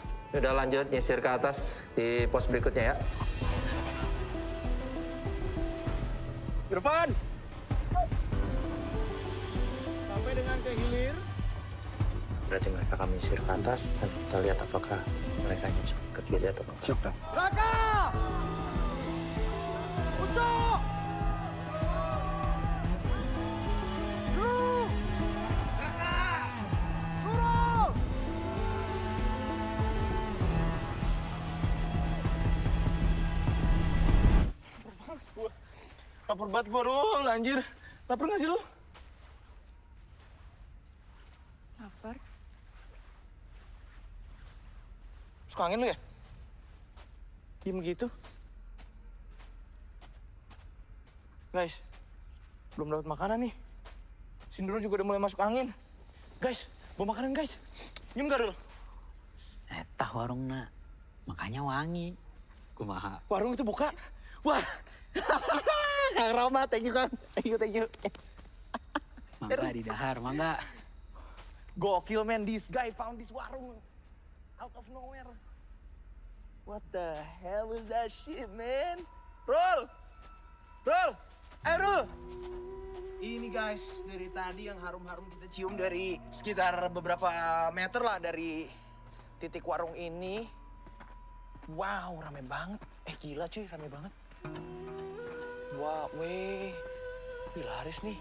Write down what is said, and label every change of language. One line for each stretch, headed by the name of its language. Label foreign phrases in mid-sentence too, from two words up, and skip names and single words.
Indonesian: Sudah lanjut nyisir ke atas di pos berikutnya ya. Irfan! Sampai dengan ke hilir. Berarti mereka akan nyisir ke atas dan kita lihat apakah mereka nyisir ke kiri atau ke kanan. Siap, Kang. Raka! Ucok! Turun! Raka! Turun! Lapar banget gua, Rul, anjir. Lapar nggak sih lu? Lapar. Suka angin lu ya? Diem gitu. Guys, belum dapat makanan nih. Sindro juga udah mulai masuk angin. Guys, bawa makanan guys. Diem gak, Rul?
Sundanese: Etah warungna, makanya wangi. Kumaha.
Indonesian: Warung itu buka. Wah. Kang Rama,
English: thank you Kang. Thank you.
Sundanese: Mangga di dahar, mangga.
English: Gokil man, this guy found this warung out of nowhere. What the hell is that shit, man?
Indonesian: Rul! Rul! Rul! Ini guys, dari tadi yang harum-harum kita cium dari sekitar beberapa meter lah dari titik warung ini. Wow, rame banget. Gila cuy, rame banget. Wah, weh. Wih, laris nih.